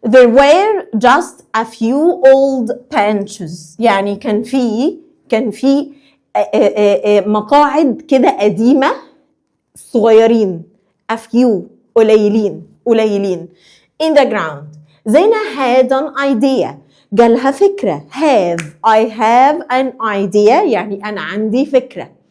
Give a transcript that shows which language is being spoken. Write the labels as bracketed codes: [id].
[en] There were just a few old benches، [ar] يعني كان في مقاعد كده قديمة صغيرين. [en] a few [ar] قليلين. [en] in the ground. Zeina had an idea، [ar] جالها فكرة. [en] I have an idea [ar] يعني أنا عندي فكرة.